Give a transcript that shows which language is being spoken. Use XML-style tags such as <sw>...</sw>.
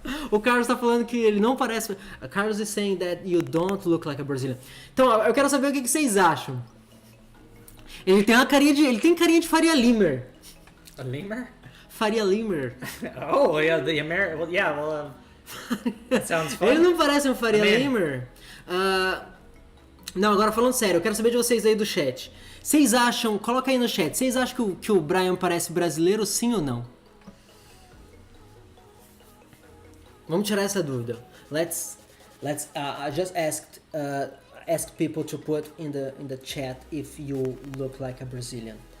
<pt>O Carlos tá falando que ele não parece...</pt> <en>Carlos is saying that you don't look like a Brazilian.</en> <pt>Então, eu quero saber o que vocês acham. Ele tem carinha de Faria Limer.</pt> <en>A lemur?</en> <pt>Faria Limer.</pt> <en>Oh, yeah, the American. Well, yeah, well, that sounds fun.</en> <pt>Ele não parece um Faria</pt> <en>Man.</en> <pt>Limer? Não, agora falando sério, eu quero saber de vocês aí do chat. Vocês acham, coloca aí no chat, vocês acham que o Bryan parece brasileiro, sim ou não? Vamos tirar essa dúvida.</pt> <en>Let's I just ask people to put in the chat if you look like a Brazilian.</en>